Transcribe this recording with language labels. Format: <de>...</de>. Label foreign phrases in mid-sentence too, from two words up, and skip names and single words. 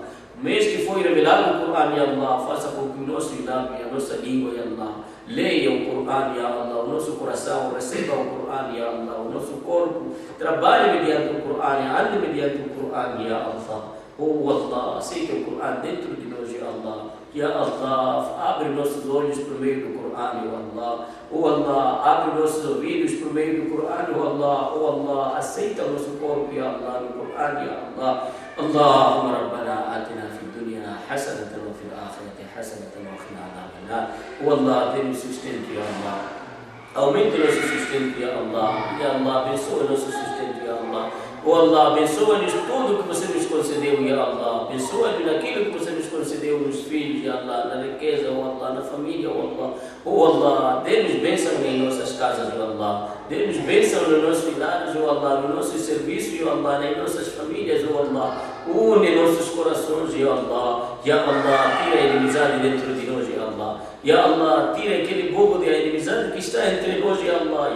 <pt>O mês que foi revelado o Coran,</pt> <ar>يا الله,</ar> <pt>faça com que o nosso lábio, a nossa língua,</pt> <ar>يا الله,</ar> <pt>leia o Coran,</pt> <ar>يا الله,</ar> <pt>o nosso coração receba o Coran,</pt> <ar>يا الله,</ar> <pt>o nosso corpo trabalhe mediante o Coran, ande mediante o Coran,</pt> <ar>يا الله.</ar> <pt>Oh Allah, aceita o Coran dentro de nós,</pt> <ar>يا الله. يا الله,</ar> <pt>abre nossos olhos por meio do Coran,</pt> <ar>يا الله.</ar> <pt>Oh Allah, abre nossos ouvidos por meio do Coran,</pt> <ar>يا الله.</ar> <pt>Oh Allah, aceita o nosso corpo,</pt> <ar>يا الله, no Coran, يا الله. اللهم ربنا آتنا في الدنيا حسنة وفي الآخرة حسنة وقنا عذاب النار.</ar> <pt>والله dê-nos sustento,</pt> <ar>يا الله.</ar> <pt>Aumente o nosso sustento,</pt> <ar>يا الله. يا الله,</ar> <pt>abençoa o nosso sustento,</pt> <ar>يا الله. Oh Allah,</ar> <pt>abençoa-nos tudo que você nos concedeu,</pt> <ar>يا الله.</ar> <pt>Abençoa-nos naquilo que você nos concedeu, nos filhos,</pt> <ar>يا الله,</ar> <pt>na riqueza, Oh Allah, na família, Oh Allah. Oh Allah, dê-nos bênção em nossas casas,</pt> <ar>يا الله.</ar> <pt>Dê-nos bênção nos nossos lares, Oh Allah, nos nossos serviços,</pt> <ar>يا الله,</ar> <pt>nas nossas famílias, Oh Allah. Une nossos corações,</pt> <ar>يا الله يا الله,</ar> <pt>tira a inimizade dentro de nós,</pt> <ar>يا الله. يا الله,</ar> <pt>tira aquele bobo de inimizade que está entre nós,</pt> <ar>يا الله.</ar>